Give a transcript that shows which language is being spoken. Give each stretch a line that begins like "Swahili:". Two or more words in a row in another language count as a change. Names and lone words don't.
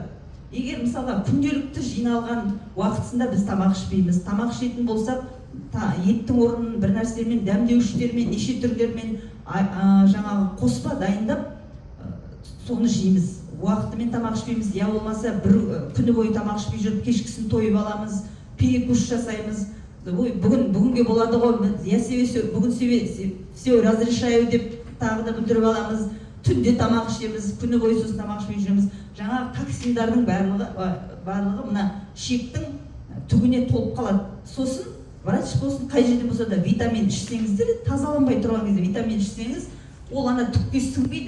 Kazakh: Егер мысалға күнделікті жиналған уақытысында біз тамақ ішпейміз, тамақ ішетін болсақ еттің орнын бір нәрсемен, дәмдеуіштермен, неше түрлермен жаңағы қоспа дайындап соны жейміз. Уақытымен тамақ ішпейміз, я болмаса бір күні бойы тамақ ішпей жүріп кешкісін тойып аламыз, перекус жасаймыз. Бүгінге болады ғой,
Russian: я себе
Kazakh: бүгін
Russian: все разрешаю
Kazakh: деп тағы да бүлдіріп аламыз. Түнде тамақ ішеміз, күні бойы сосын тамақ ішпей жүреміз. Жаңағы токсиндардың барлығы мына шектің түгіне толып қалады. Сосын врач болсын, қай жерде болса да витамин ішсеңіздер, тазаланбай тұрған кезде витамин ішсеңіз, ол ана түкке сіңбейді.